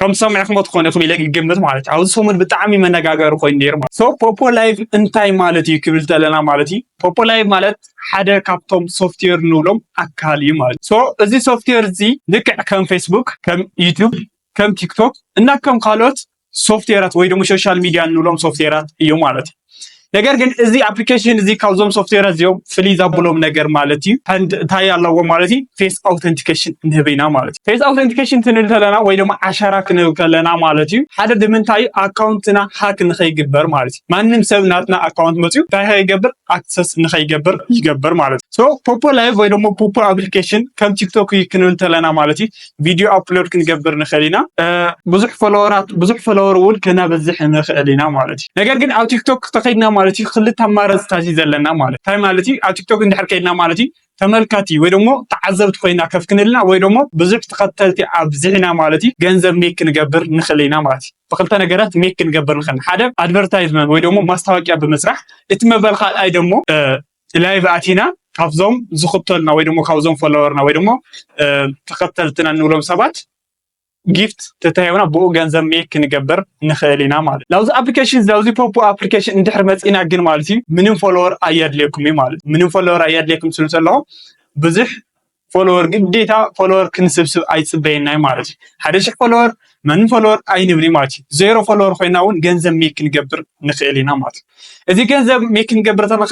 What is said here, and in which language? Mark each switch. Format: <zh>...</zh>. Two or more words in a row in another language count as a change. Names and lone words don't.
<ti>ከም ሰሚዕኹም ትኾኑ ኢኹም ኢለ ይግምት ማለት እዩ። ኣብዚ ሰሙን ብጣዕሚ መነጋገሪ ኮይኑ ነይሩ ማለት ፖፖ ላይቭ እንታይ ማለት እዩ ክብል ተለና ማለት እዩ ፖፖ ላይቭ ማለት ሓደ ካብቶም ሶፍትዌር ንብሎም ኣካል እዩ ማለት እዩ። እዚ ሶፍትዌር እዚ ልክዕ ከም ፌስቡክ፣ ከም ዩቲዩብ፣ ከም ቲክቶክ እና ከም ካልኦት ሶፍትዌራት ወይ ደግሞ</ti> <en>social media</en> <ti>ንብሎም ሶፍትዌራት እዩ ማለት እዩ። ነገር ግን እዚ ኣፕሊኬሽን እዚ ካብዞም ሶፍትዌራት እዚኦም ፍልይ ዘብሎም ነገር ማለት እዩ እንታይ ኣለዎ ማለት እዩ</ti> <en>face authentication</en> <ti>ንህበና ማለት እዩ።</ti> <en>face authentication</en> <ti>ክንብል ከለና ወይ ደግሞ ዓሻራ ክንብል ከለና ማለት እዩ ሓደ ንምንታይ ኣካውንትና ሃክ ንኸይግበር ማለት እዩ። ማንም ሰብ ናትና ኣካውንት መፅኡ እንታይ ከይገብር ኣክሰስ ንኸይገብር ይገብር ማለት እዩ። ፖፖ ላይቭ ወይ ደግሞ ፖፖ ኣፕሊኬሽን ከም ቲክቶክ ክንብል ከለና ማለት እዩ</ti> <en>video upload</en> <ti>ክንገብር ንኽእል ኢና፣ ብዙሕ ፎሎወር እውን ክነብዝሕ ንኽእል ኢና ማለት እዩ። ነገር ግን ኣብ ቲክቶክ ተኸይድና ማለት እዩ ክልተ ኣማራፅታት ዘለና ማለት እንታይ ማለት እዩ ኣብ ቲክቶክ እንድሕር ከይድና ማለት እዩ ተመልካቲ ወይ ደግሞ ተዓዘብቲ ኮይና ከፍ ክንልና ወይ ደግሞ ብዙሕ ተኸተልቲ ኣብዝሕና ማለት እዩ ገንዘብ ሜክ ክንገብር ንኽእል ኢና ማለት እዩ። ብክልተ ነገራት ሜክ ክንገብር ንኽእል፣ ሓደ ኣድቨርታይዝመንት ወይ ደግሞ ማስታወቂያ ብምስራሕ፣ እቲ መበል ካልኣይ ደግሞ ላይቭ ኣቲና ካብዞም ዝኽተሉና ወይ ደግሞ ካብዞም ፎሎወርና ወይ ደግሞ ተኸተልትና ንብሎም ሰባት ጊፍት ተታይውና ብኡ ገንዘብ ሜክ ክንገብር ንኽእል ኢና ማለት እዩ። ላውዚ ኣፕሊኬሽን ላውዚ ፖፖ ኣፕሊኬሽን እንድሕር መፂና ግን ማለት እዩ ምንም ፎሎወር ኣየድልየኩም እዩ ማለት እዩ። ምንም ፎሎወር ኣየድልየኩም ስሉ ዘለኹም ብዙሕ ፎሎወር ግዴታ ፎሎወር ክንስብስብ ኣይፅበየና ማለት እዩ። 1000 ፎሎወር መን ፎሎወር ኣይንብል ማለት እዩ። ዜሮ ፎሎወር ኮይና እውን ገንዘብ ሜክ ክንገብር ንኽእል ኢና ማለት እዩ። እዚ ገንዘብ ሜክ ክንገብር</ti>